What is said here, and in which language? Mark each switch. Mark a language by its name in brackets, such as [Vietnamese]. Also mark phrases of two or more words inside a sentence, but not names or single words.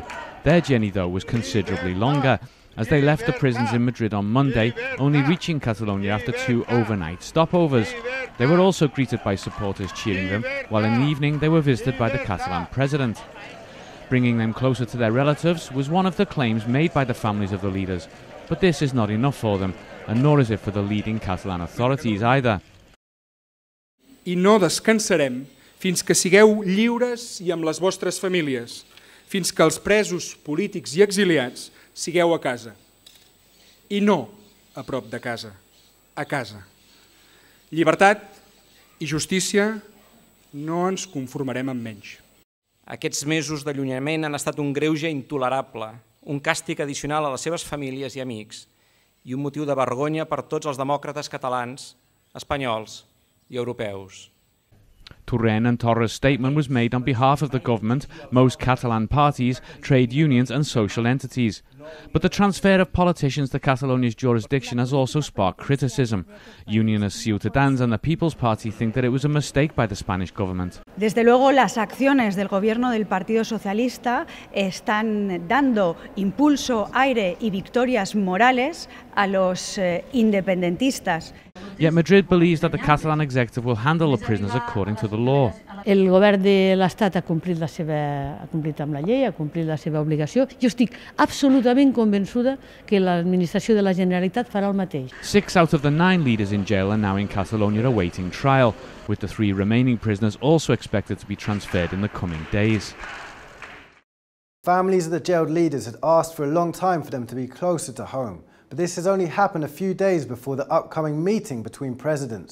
[English] Their journey, though, was considerably longer, as they left the prisons in Madrid on Monday, only reaching Catalonia after 2 overnight stopovers. They were also greeted by supporters cheering them, while in the evening they were visited by the Catalan president. Bringing them closer to their relatives was one of the claims made by the families of the leaders, but this is not enough for them, and nor is it for the leading Catalan authorities either. [Catalan] I no descansarem fins que sigueu lliures i amb les vostres famílies, fins que els presos polítics i exiliats sigueu a casa. I no a prop de casa, a casa. Llibertat i justícia, no ens conformarem amb menys. Aquests mesos d'allunyament han estat un greuge intolerable, un càstig addicional a les seves famílies i amics i un motiu de vergonya per tots els demòcrates catalans, espanyols i europeus. [English] Torrent and Torra's statement was made on behalf of the government, most Catalan parties, trade unions and social entities. But the transfer of politicians to Catalonia's jurisdiction has also sparked criticism. Unionists Ciutadans and the People's Party think that it was a mistake by the Spanish government. [Spanish] Desde luego, las acciones del gobierno del Partido Socialista están dando impulso, aire y victorias morales a los independentistas. [English] Yet Madrid believes that the Catalan executive will handle the prisoners according to the law. [Catalan] El govern de l'Estat ha complit amb la llei, ha complit la seva obligació. Jo estic absolutament convençuda que l'administració de la Generalitat farà el mateix. [English] 6 out of the 9 leaders in jail are now in Catalonia awaiting trial, with the 3 remaining prisoners also expected to be transferred in the coming days. Families of the jailed leaders had asked for a long time for them to be closer to home, but this has only happened a few days before the upcoming meeting between presidents.